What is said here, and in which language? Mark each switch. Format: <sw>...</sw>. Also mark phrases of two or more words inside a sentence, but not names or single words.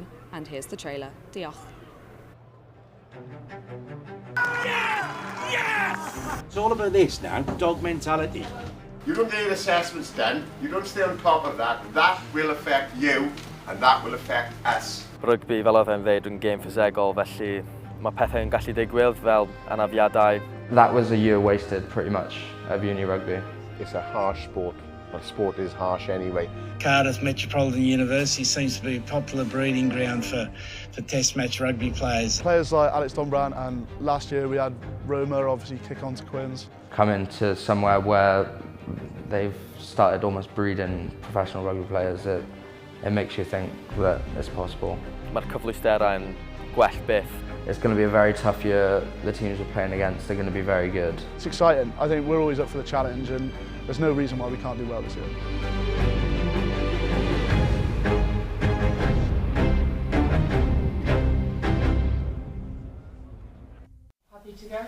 <en>And here's the trailer. Diolch. It's all about this now, dog mentality. You don't get your assessments done, you don't stay on top of that. That will affect you, and that will affect us.</en> <cy>Rugby, fel oedd e'n dweud, yn gêm ffysegol, felly mae pethau'n gallu digwydd fel anafiadau.</cy> <en>That was a year wasted, pretty much, of uni rugby. It's a harsh sport. Well, sport is harsh anyway. Cardiff Metropolitan University seems to be a popular breeding ground for test match rugby players. Players like Alex Dunbran, and last year we had Roma obviously kick on to Quins. Coming to somewhere where they've started almost breeding professional rugby players, it makes you think that it's possible.</en> <cy>Mae'r cyfleusterau'n gwell beth.</cy> <en>It's going to be a very tough year. The teams we're playing against are going to be very good. It's exciting. I think we're always up for the challenge, and there's no reason why we can't do well this year. Happy to go?</en>